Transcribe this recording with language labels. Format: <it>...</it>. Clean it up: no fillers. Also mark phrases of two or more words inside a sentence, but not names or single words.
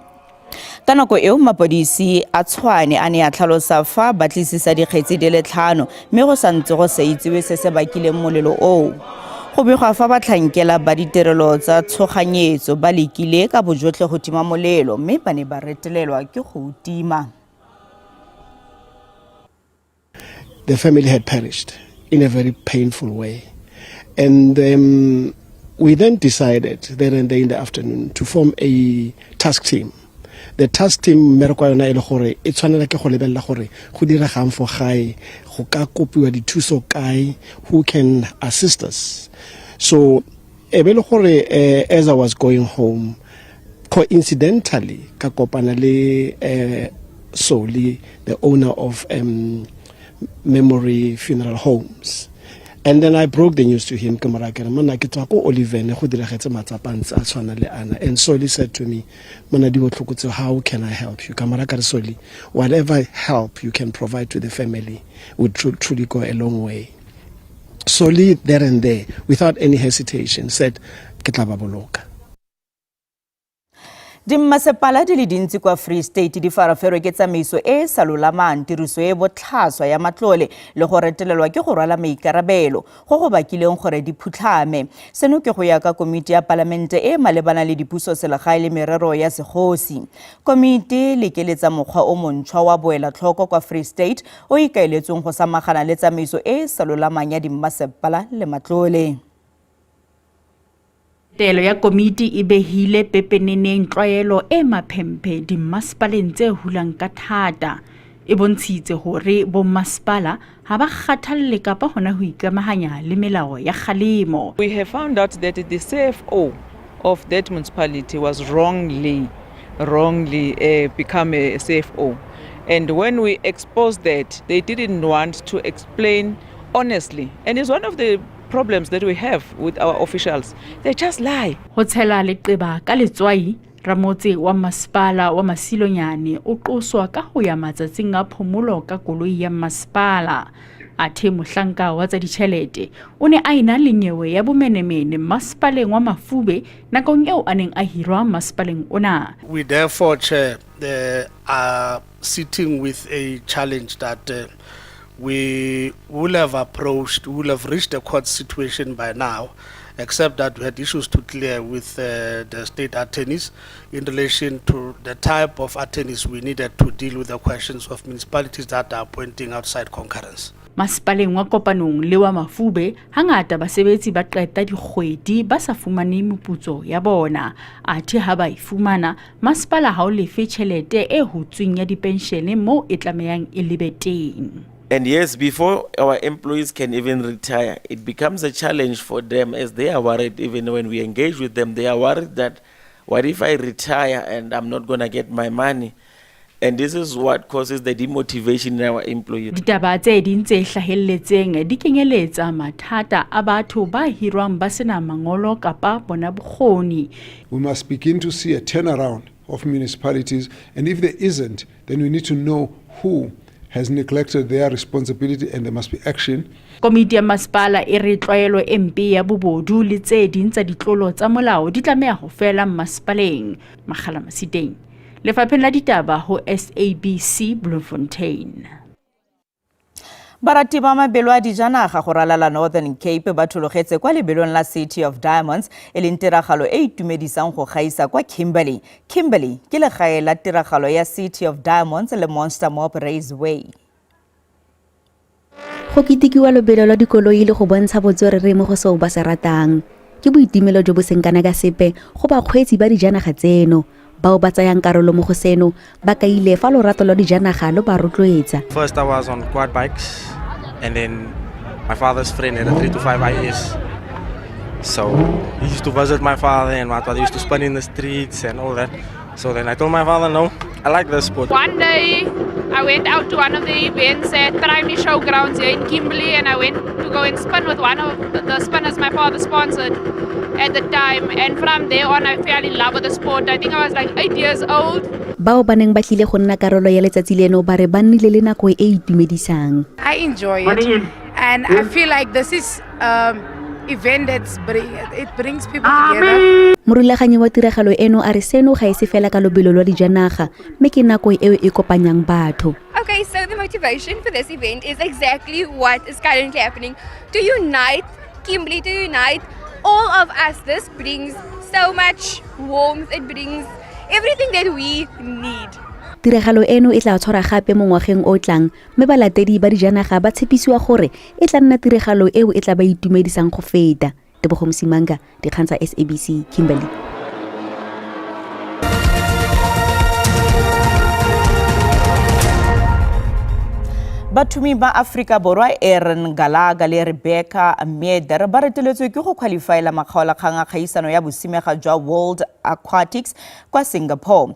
<tn>Ka nako eo mapodisi a Tshwane a ne a tlhalosa fa ba tlisisa dikgetsi di le 5 mme go santse go sa itsewe se se bakileng molelo o. Go begwa fa batlhankela ba ditirelo tsa tshoganyetso ba lekile ka bojotlhe go tima molelo mme ba ne ba retelelwa ke go tima.</tn> <en>The family had perished in a very painful way. And we then decided then and there in the afternoon to form a task team. The task team</en> <tn>mereko yona ile gore e tshwanela ke go lebella gore go diregang fo gae go ka kopiwa dithuso kae,</tn> <en>who can assist us. So</en> <tn>e be le gore</tn> <en>as I was going home, coincidentally</en> <tn>ka kopana le Soli,</tn> <en>the owner of Memory Funeral Homes. And then I broke the news to him. And Soli said to me, how can I help you? Whatever help you can provide to the family would truly go a long way. Soli there and there, without any hesitation, said,</en> <tn>Dimmasepala di le dintsi kwa Free State di faraferwe ke tsamaiso e sa lolamang, tiriso e botlhaswa ya matlole le go retelelwa ke go rwala maikarabelo go go bakileng gore di phutlhame. Seno ke go ya ka komiti ya palamente e malebana le dipuso selegae le merero ya segosi. Komiti le keletsa mokgwa o montšhwa wa boelatlhoko kwa Free State o ikaeletsweng go samagana le tsamaiso e sa lolamang ya dimmasepala le matlole. Telo ya komiti e behile pepeneneng tlwaelo e maphempe dimmasepaleng tse hulang ka thata.</tn> <st>E bontshitse hore bommasepala ha ba kgathalle kapa hona ho ikamahanya le melao ya kgalemo.</st> <en>We have found out that the CFO of that municipality was wrongly become a CFO. And when we exposed that, they didn't want to explain honestly. And it's one of the problems that we have with our officials. They just lie.</en> <st>Ho tshela leqeba ka letswai, Ramotse wa masepala wa Masilonyane o qoswa ka ho ya matsatsing a phomolo ka koloi ya masepala. Athe mohlanka wa tsa ditjhelete o ne a ina le nyewe ya bomenemene masepaleng wa Mafube nakong eo a neng a hirwa masepaleng ona.</st> <en>We therefore, Chair, are sitting with a challenge that we will have reached a court situation by now, except that we had issues to clear with the state attorneys in relation to the type of attorneys we needed to deal with the questions of municipalities that are appointing outside concurrence.</en> <st>Masepaleng wa Kopanong le wa Mafube hangata basebetsi ba qeta dikgwedi ba sa fumane meputso ya bona. Athe ha ba ifumana masepala ha o lefe tjhelete e hutsweng ya dipenshene mo e tlamehang e lebe teng.</st> <en>And yes, before our employees can even retire, it becomes a challenge for them, as they are worried. Even when we engage with them, they are worried that what if I retire and I'm not going to get my money? And this is what causes the demotivation in our employees.</en> <st>Ditaba tse ding tse hlahelletseng di kenyeletsa mathata a batho ba hirwang ba sena mangolo kapa bona bokgoni.</st> <en>We must begin to see a turnaround of municipalities, and if there isn't, then we need to know who has neglected their responsibility and there must be action.</en> <st>Komiti ya masepala e re tlwaelo e mpe ya bobodu le tse ding tsa ditlolo tsa molao di tlameha ho fela masepaleng. Makgala Masiteng, Lefapheng la ditaba ho SABC Bloemfontein.</st> <tn>Barati ba mabelo a dijanaga go ralala Northern Cape ba thologetse kwa lebelong la City of Diamonds e leng tiragalo e itumedisang go gaisa kwa Kimberley. Kimberley ke legae la tiragalo ya City of Diamonds le Monster Mob Raceway. Go kitikiwa lebelo la dikoloi le go bontsha botswerere mo go seo ba se ratang. Ke boitumelo jo bo seng kana ka sepe go ba kgweetsi ba dijanaga tseno. Bao ba tsayang karolo mo go seno ba kaile fa lorato lo dijanaga lo ba rotloetsa.</tn> <en>First I was on quad bikes, and then my father's friend had a 3 to 5 IS. So he used to visit my father, and my father used to spin in the streets and all that. So then I told my father, no, I like this sport. One day I went out to one of the events at Trimey Showgrounds here in Kimberley, and I went to go and spin with one of the spinners my father sponsored at the time, and from there on I fell in love with the sport. I think I was like 8 years old.</en> <tn>Bao ba neng ba tlile go nna karolo ya letsatsi leno ba re ba nnile le nako e itumedisang.</tn> <en>I enjoy it, and I feel like this is event it brings people together.</en> <tn>Morulaganyi wa tiragalo eno a re seno ga se fela ka lobelo lwa dijanaga mme ke nako eo e kopanyang batho.</tn> <en>Okay, so the motivation for this event is exactly what is currently happening, to unite Kimberley, to unite all of us. This brings so much warmth, it brings everything that we need.</en> <tn>Tiragalo eno e tla tshwara gape mo ngwageng o tlang mme balatedi ba dijanaga ba tshepisiwa gore e tla nna tiragalo eo e tla ba itumedisang go feta. Tebogo Msimanga, dikgang tsa SABC Kimberley. Bathumi ba Afrika Borwa Erin Galaga le Rebecca Meder ba reteletswe ke go qualifyela makgaolakgang a kgaisano ya bosimega jwa World Aquatics kwa Singapore.</tn>